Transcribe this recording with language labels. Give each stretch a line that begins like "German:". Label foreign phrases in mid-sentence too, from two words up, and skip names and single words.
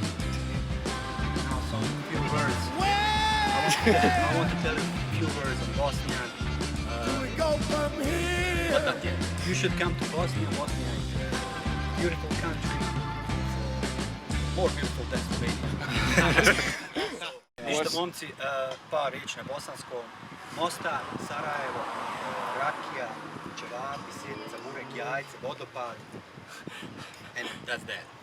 English: Now some few words. I want to tell you a few words in Bosnian. You should come to Bosnia. Bosnia is a beautiful country. More beautiful than Slovenia.
Bosnian: Ništa momci, par riječi na bosanskom. Mostar, Sarajevo, rakija, ćevapi, sjednica, burek, jajce, vodopad.
English: And that's that.